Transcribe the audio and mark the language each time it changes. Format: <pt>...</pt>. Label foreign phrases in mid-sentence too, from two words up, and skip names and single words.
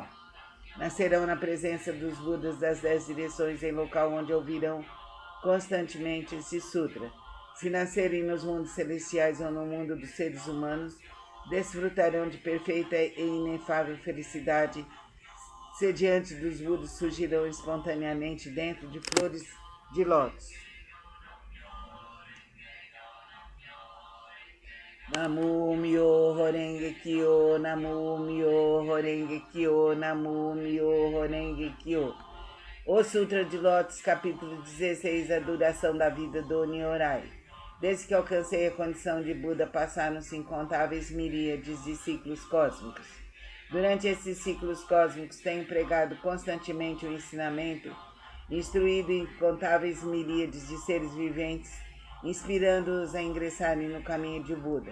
<pt>Nascerão na presença dos Budas das 10 direções em local onde ouvirão constantemente esse sutra. Se nascerem nos mundos celestiais ou no mundo dos seres humanos, desfrutarão de perfeita e inefável felicidade. Se diante dos Budas surgirão espontaneamente dentro de flores de lótus.</pt> <ja>南無 妙法 蓮華 経、南無 妙法 蓮華 経、南無 妙法 蓮華 経.</ja> <pt>O Sutra de Lótus, capítulo 16, a duração da vida do Nyorai. Desde que alcancei a condição de Buda, passaram-se incontáveis miríades de ciclos cósmicos. Durante esses ciclos cósmicos, tenho pregado constantemente o ensinamento, instruído incontáveis miríades de seres viventes, inspirando-os a ingressarem no caminho de Buda.</pt>